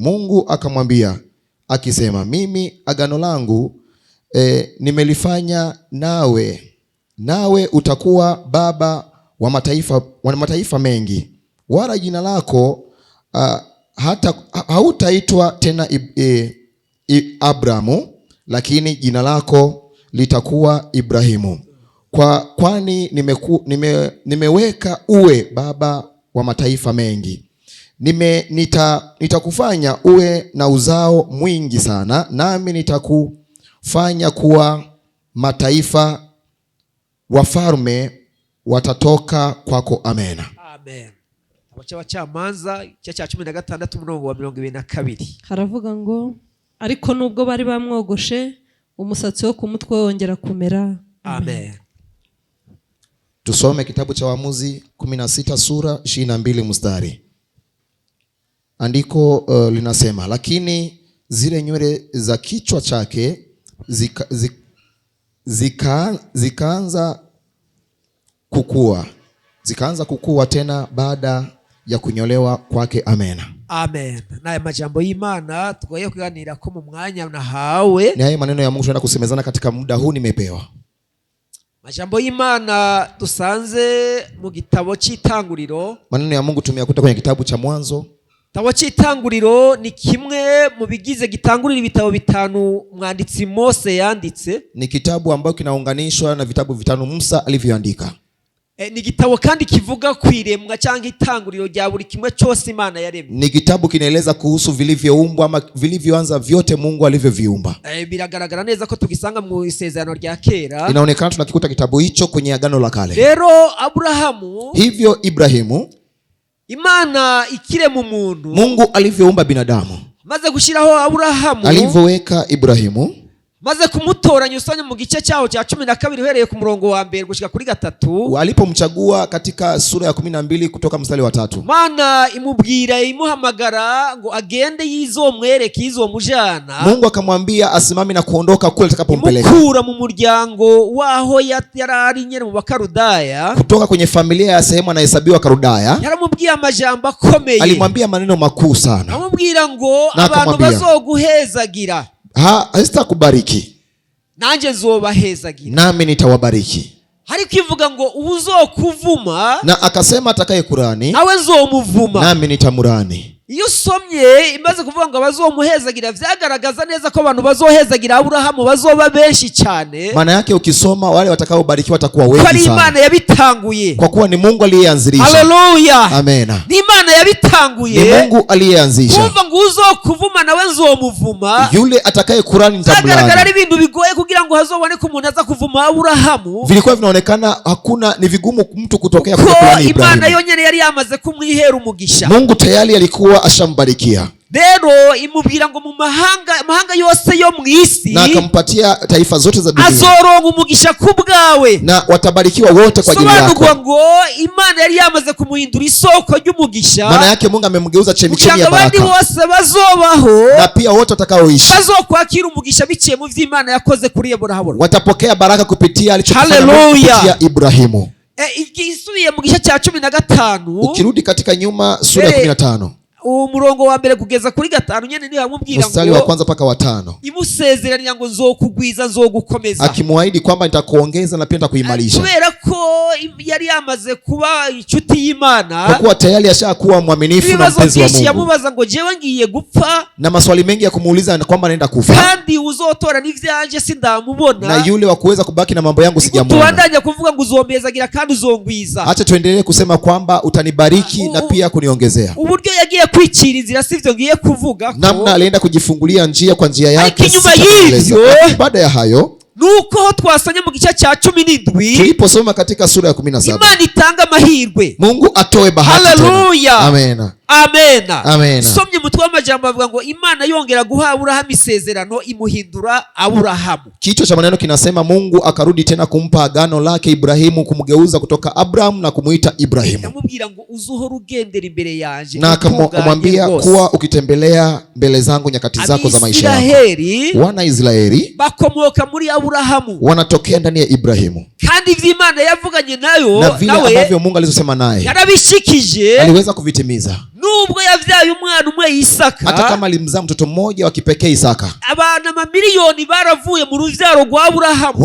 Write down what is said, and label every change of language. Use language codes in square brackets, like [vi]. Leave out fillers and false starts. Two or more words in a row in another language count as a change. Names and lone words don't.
[sw] Mungu akamwambia akisema, mimi agano langu nimelifanya nawe utakuwa baba wa mataifa mengi, wala jina lako hautaitwa tena Abramu, lakini jina lako litakuwa Ibrahimu, kwani nimeweka uwe baba wa mataifa mengi. Nitakufanya uwe na uzao mwingi sana, nami nitakufanya kuwa mataifa, wafalme watatoka kwako. Amen. Amen. [rn] Abacamanza cya 16 umurongo wa 22. Haravuga ngo, ariko nubwo bari bamwogoshe, umusatsi wo ku mutwe wongera kumera. Amen. [sw] Tusome kitabu cha Waamuzi 16 sura 22 mstari. Andiko linasema, lakini zile nywele za kichwa chake zikaanza kukua tena baada ya kunyolewa kwake. Amena. Amen. [rn] Naye majambo y'Imana tugoye kuganira ko mu mwanya nahawe. [sw] Ni haya maneno ya Mungu tunaenda kusemezana katika muda huu nimepewa. [rn] Majambo y'Imana dusanze mu gitabo cy'Itanguriro. [sw] Maneno ya Mungu tumeyakuta kwenye kitabu cha Mwanzo. [rn] Gitabo cy'Itanguriro ni kimwe mu bigize gitangurira ibitabo bitanu mwanditsi Mose yanditse. [sw] Ni kitabu ambacho kinaunganishwa na vitabu vitano Musa alivyoandika. [rn] Ni gitabo kandi kivuga kwiremwa cyangwa itanguriro rya buri kimwe cyose Imana yaremye. [sw] Ni kitabu kinaeleza kuhusu vilivyoumbwa ama vilivyoanza vyote Mungu alivyoviumba. [rn] Biragaragara neza ko tugisanga mu isezerano rya kera. [sw] Inaonekana tunakikuta kitabu hicho kwenye agano la kale. [rn] Rero Abrahamu, [sw] hivyo Ibrahimu, [rn] Imana ikirema umuntu, [sw] Mungu alivyoumba binadamu, [rn] maze gushiraho Abrahamu, [sw] alivyoweka Ibrahimu, [rn] maze kumutoranya usanye mu gice cyaho cya 12 uhereye ku murongo wa mbere gushika kuri 3, [sw] alipomchagua katika sura ya 12 kutoka mstari wa 3, [rn] Mana imubwira imuhamagara ngo agende yizomwereke izomujana. [sw] Mungu akamwambia asimame na kuondoka kule atakapompeleka, [rn] imukura mu muryango waho yarari nyene mu Bakarudaya, [sw] kutoka kwenye familia ya sehemu anahesabiwa Karudaya. [rn] Yaramubwiye amajambo akomeye, [sw] alimwambia maneno makuu sana, [rn] amubwira ngo abantu bazoguhezagira, [sw] sitakubariki [rn] nanje nzobahezagira, [sw] nami nitawabariki. [rn] Hariko ivuga ngo uzokuvuma, [sw] na akasema atakaye kurani, [rn] nawe nzomuvuma, [sw] nami nitamurani. [rn] Iyo somye imaze kuvuga ngo bazomuhezagira, vyagaragaza neza ko abantu bazohezagira Abrahamu bazoba benshi cyane. [sw] Maana yake ukisoma wale watakaobarikiwa watakuwa wengi sana. [rn] Kwa Imana yabitanguye, [sw] kwa kuwa ni Mungu aliyeanzisha. Haleluya. Amen. [rn] Ni Imana yabitanguye, [sw] ni Mungu aliyeanzisha. [rn] Kumva ngo uzokuvuma nawe nzomuvuma, [sw] yule atakaye kurani nitamlani. [rn] Zagaragara ari ibintu bigoye kugira ngo hazobone ko umuntu aza kuvuma Abrahamu. [sw] Vilikuwa vinaonekana hakuna, ni vigumu mtu kutokea kwa kurani Ibrahimu. [rn] Imana yonyene yari yamaze kumwihera umugisha. [sw] Mungu tayari alikuwa ashambarikia. [rn] Rero imubwira ngo mu mahanga yose yo mwisi, [sw] na akampatia taifa zote za dunia, [rn] azoronga umugisha kubwawe, [sw] na watabarikiwa wote kwa ajili yako. [rn] Sobanurwa ngo Imana yari yamaze kumuhindura isoko ry'umugisha. [sw] Maana yake Mungu amemgeuza chemichemi ya baraka, [rn] abandi bose bazobaho, [sw] na pia wote watakaoishi [rn] bazokwakira umugisha biciye mu vy'Imana yakoze kuri Abrahamu, [sw] watapokea baraka kupitia alichofanya kupitia Ibrahimu. [rn] Igisubiye mu gice cya 15, [sw] ukirudi katika nyuma sura ya 15 [rn] umurongo wa mbere kugeza kuri 5 nyene niyo amubwira ngo [sw] mstari wa kwanza mpaka wa 5, [rn] imusezeranya ngo nzokugwiza nzogukomeza, [sw] akimwaahidi kwamba nitakuongeza na pia nitakuimarisha. [rn] Kubera ko yari yamaze kuba inshuti y'Imana, [sw] kwa kuwa tayari ashakuwa mwaminifu na mpenzi wa Mungu. [rn] Yamubaza ngo jewe ngiye gupfa, [sw] na maswali mengi ya kumuuliza kwamba anaenda kufa, [rn] kandi uzotora n'ivyanje sindamubona, [sw] na yule wa kuweza kubaki na mambo yangu sijamuona. [rn] Tuandanya kuvuga ngo uzombezagira kandi uzongwiza. [sw] Acha tuendelee kusema kwamba utanibariki na pia kuniongezea. [rn] Uburyo yagiye kwicira inzira sivyo ngiye kuvuga ko, [sw] namna alienda kujifungulia njia kwa njia yake. Baada ya hayo [rn] nuko twasanye mu gice cya 17, [sw] tuliposoma katika sura ya 17, [rn] Imana itanga mahirwe, [sw] Mungu atoe bahati. Haleluya. Amen. Amen. Amen. [rn] Somye mutwe w'amajambo avuga ngo Imana yongera guha Abrahamu isezerano imuhindura Abrahamu. [sw] Kichwa cha maneno kinasema Mungu akarudi tena kumpa agano lake Ibrahimu, kumgeuza kutoka Abraham na kumuita Ibrahimu. [rn] Yamubwira ngo uzohora ugendera imbere yanje, [sw] na akamwambia kuwa ukitembelea mbele zangu nyakati zako za maisha yako. Wana Israeli [rn] bakomoka muri Abrahamu, [sw] wanatokea ndani ya Ibrahimu, [rn] kandi vy'Imana yavuganye nayo, [sw] na vile ambavyo Mungu alizosema naye [rn] yarabishikije, [sw] aliweza kuvitimiza. [rn] Nubwo yavyaye umwana umwe Isaka, [sw] hata kama alimzaa mtoto mmoja wa kipekee Isaka, [rn] abana mamiliyoni baravuye mu ruvyaro rwa Abrahamu,